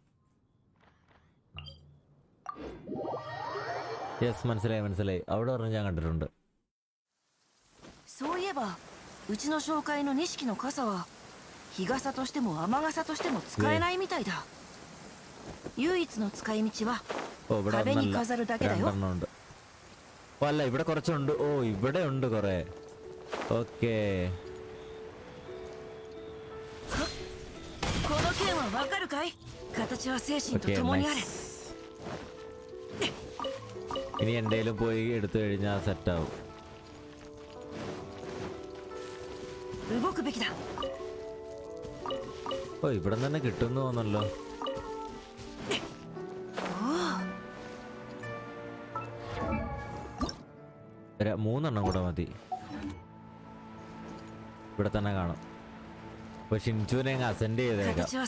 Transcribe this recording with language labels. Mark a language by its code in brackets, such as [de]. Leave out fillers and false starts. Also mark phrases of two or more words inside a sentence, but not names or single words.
[ml] യെസ്, മനസ്സിലായി. അവിടെ ഒരെണ്ണം ഞാൻ കണ്ടിട്ടുണ്ട്. [ja] そういえばうちの紹介の錦の傘は日傘としても雨傘としても使えないみたいだ。唯一の使い道は壁に飾るだけだよ。 [ml] അല്ല ഇവിടെ കുറച്ചുണ്ട്. ഓ ഇവിടെ ഉണ്ട് കുറെ. ഓക്കേ. [ja] この剣はわかるかい？形は精神と共にあれ。 [ml] ഇനി എന്തേലും പോയി എടുത്തു കഴിഞ്ഞാൽ സെറ്റാവും. [ja] 動くべきだ。 [ml] ഓ ഇവിടെ തന്നെ കിട്ടുന്നു തോന്നല്ലോ. മൂന്നെണ്ണം കൂടെ മതി. ഇവിടെ തന്നെ കാണും. അപ്പൊ ഷിൻചുവിനെ അസെൻഡ് ചെയ്തേക്കാം.